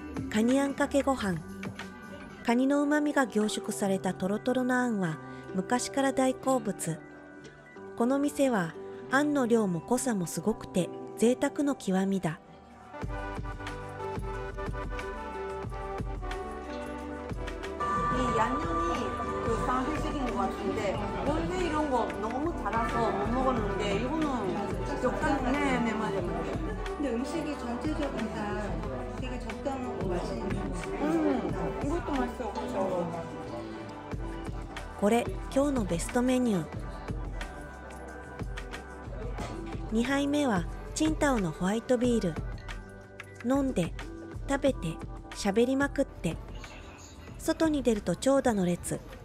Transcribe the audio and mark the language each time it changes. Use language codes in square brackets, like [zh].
[ja] カニあんかけご飯。カニのうまみが凝縮されたトロトロのあんは昔から大好物。この店はあんの量も濃さもすごくて贅沢の極みだ。 [ko] 이 양념이 그 상회식인 것 같은데 원래 이런 거 너무 달아서 못 먹었는데 이거는 적당히 네 맞아요. 근데 음식이 전체적으로 다 되게 적당하고 맛있는 이것도 맛있어. 그렇죠. [ja] これ今日のベストメニュー。 2杯目はチンタオのホワイトビール。飲んで食べて喋りまくって、外に出ると長蛇の列。